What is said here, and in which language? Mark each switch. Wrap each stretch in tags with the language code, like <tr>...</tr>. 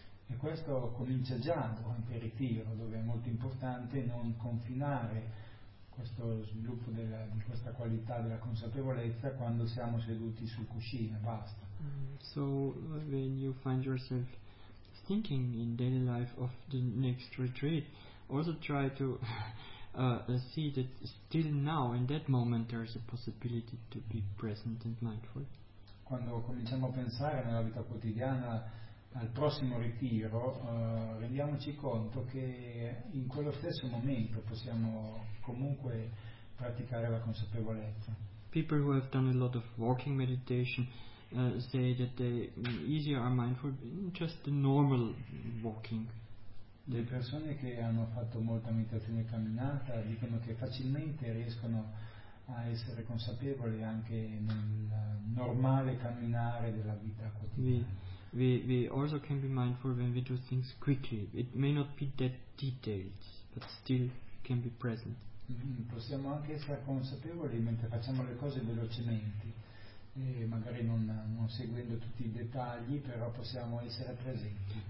<it>E questo comincia già durante il ritiro, dove è molto importante non confinare questo sviluppo di questa qualità della consapevolezza quando siamo seduti sul cuscino, basta.</it> <en>So when you find yourself thinking in daily life of the next retreat, also try to see that still now in that moment there is a possibility to be present and mindful.</en> <it>Quando cominciamo a pensare nella vita quotidiana al prossimo ritiro, rendiamoci conto che in quello stesso momento possiamo comunque praticare la consapevolezza.</it> <en>People who have done a lot of walking meditation say that they easier are mindful in just the normal walking.</en> <it>Le persone che hanno fatto molta meditazione camminata dicono che facilmente riescono a essere consapevoli anche nel normale camminare della vita quotidiana.</it> <en>We also can be mindful when we do things quickly. It may not be that detailed, but still can be present.</en> <it>Possiamo anche essere consapevoli mentre facciamo le cose velocemente, e magari non seguendo tutti i dettagli, però possiamo essere presenti.</it>